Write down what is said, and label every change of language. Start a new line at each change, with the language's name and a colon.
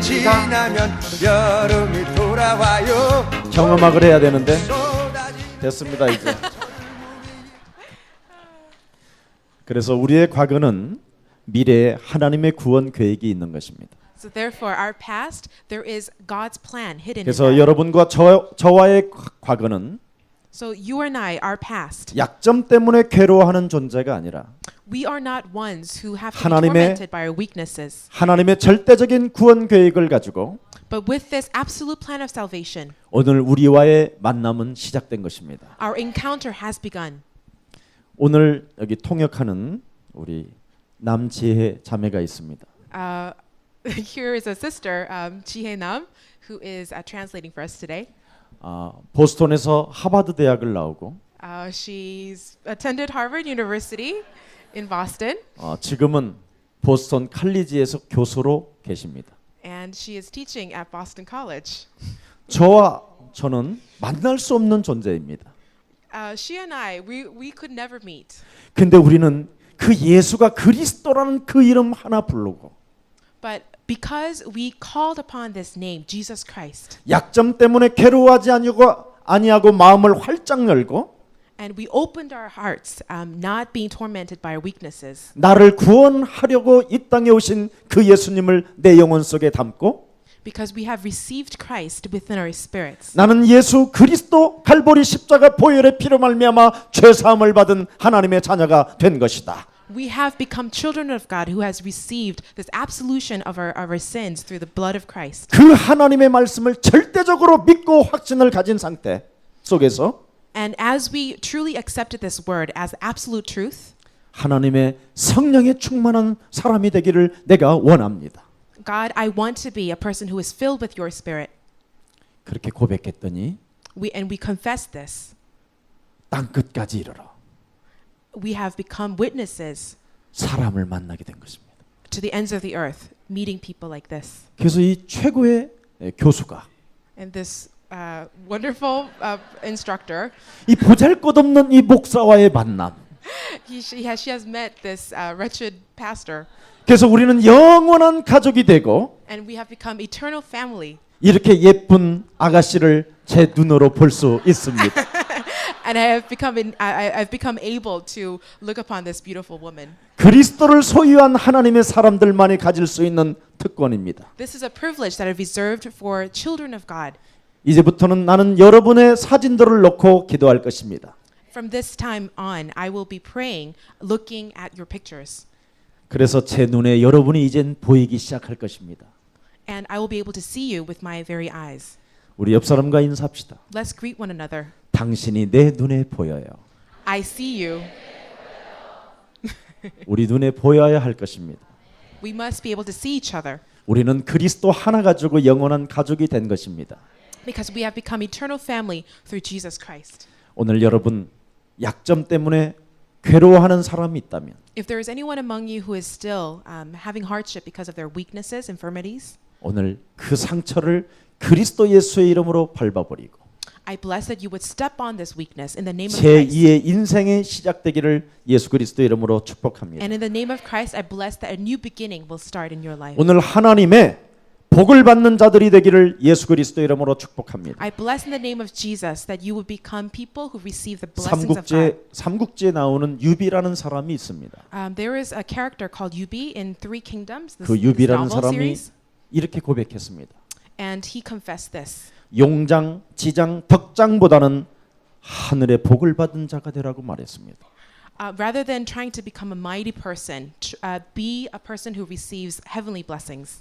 Korean: 지나면 여름이 돌아와요. 경음악을 해야 되는데 쏟아지 됐습니다 이제. 그래서 우리의 과거는 미래에 하나님의 구원 계획이 있는 것입니다.
English: So therefore, our past, there is God's plan hidden in
Korean: 그래서
English: that.
Korean: 여러분과 저와의 과거는
English: So you and I, our past,
Korean: 약점 때문에 괴로워하는 존재가 아니라
English: we are not ones who have to be
Korean: 하나님의
English: tormented by our weaknesses,
Korean: 하나님의 절대적인 구원 계획을 가지고
English: But with this absolute plan of salvation,
Korean: 오늘 우리와의 만남은 시작된 것입니다.
English: our encounter has begun.
Korean: 오늘 여기 통역하는 우리 남지혜 자매가 있습니다.
English: Here is a sister, Jihae Nam, who is translating for us today.
Korean: 보스턴에서 하버드 대학을 나오고
English: She's attended Harvard University in Boston,
Korean: 지금은 보스턴 칼리지에서 교수로 계십니다.
English: and she is teaching at Boston College.
Korean: 저와 저는 만날 수 없는 존재입니다.
English: She and I, we could never meet.
Korean: 근데 우리는 그 예수가 그리스도라는 그 이름 하나 부르고
English: But because we called upon this name, Jesus Christ,
Korean: 약점 때문에 괴로워하지 아니하고 마음을 활짝 열고
English: and we opened our hearts, not being tormented by our weaknesses,
Korean: 나를 구원하려고 이 땅에 오신 그 예수님을 내 영혼 속에 담고
English: because we have received Christ within our spirits.
Korean: 나는 예수 그리스도 갈보리 십자가 보혈의 피로 말미암아 죄 사함을 받은 하나님의 자녀가 된 것이다.
English: We have become children of God who has received this absolution of our sins through the blood of Christ.
Korean: 그 하나님의 말씀을 절대적으로 믿고 확신을 가진 상태 속에서
English: And as we truly accepted this word as absolute truth,
Korean: 하나님의 성령에 충만한 사람이 되기를 내가 원합니다.
English: God, I want to be a person who is filled with your spirit.
Korean: 그렇게 고백했더니
English: And we confess this.
Korean: 땅 끝까지 이르러
English: We have become witnesses
Korean: 사람을 만나게 된 것입니다.
English: to the ends of the earth, meeting people like this.
Korean: 그래서 이 최고의 교수가
English: And this wonderful instructor,
Korean: 이 보잘것없는 이 목사와의 만남.
English: she has met this wretched pastor,
Korean: 그래서 우리는 영원한 가족이 되고
English: and we have become eternal family.
Korean: 이렇게 예쁜 아가씨를 제 눈으로 볼 수 있습니다.
English: And I've become able to look upon this beautiful woman.
Korean: 그리스도를 소유한 하나님의 사람들만이 가질 수 있는 특권입니다.
English: This is a privilege that is reserved for children of God.
Korean: 이제부터는 나는 여러분의 사진들을 놓고 기도할 것입니다.
English: From this time on, I will be praying, looking at your pictures.
Korean: 그래서 제 눈에 여러분이 이젠 보이기 시작할 것입니다.
English: And I will be able to see you with my very eyes.
Korean: 우리 옆 사람과 인사합시다.
English: Let's greet one another.
Korean: 당신이 내 눈에 보여요.
English: I see you.
Korean: 우리 눈에 보여야 할 것입니다.
English: We must be able to see each other
Korean: 우리는 그리스도 하나 가지고 영원한 가족이 된 것입니다.
English: because we have become eternal family through Jesus Christ.
Korean: 오늘 여러분 약점 때문에 괴로워하는 사람이 있다면
English: If there is anyone among you who is still having hardship because of their weaknesses, infirmities,
Korean: 오늘 그 상처를 그리스도 예수의 이름으로 밟아버리고
English: I bless that you would step on this weakness in the name of Christ.
Korean: 제2의 인생의 시작되기를 예수 그리스도 이름으로 축복합니다.
English: And in the name of Christ, I bless that a new beginning will start in your life.
Korean: 오늘 하나님의 복을 받는 자들이 되기를 예수 그리스도 이름으로 축복합니다.
English: I bless in the name of Jesus that you would become people who receive the blessings of God.
Korean: 삼국지에 나오는 유비라는 사람이 있습니다.
English: There is a character called Yubi in Three Kingdoms,
Korean: 그
English: this
Korean: 유비라는
English: novel
Korean: 사람이
English: series,
Korean: 이렇게 고백했습니다.
English: and he confessed this.
Korean: 용장, 지장, 덕장보다는 하늘의 복을 받은 자가 되라고 말했습니다.
English: Rather than trying to become a mighty person, be a person who receives heavenly blessings.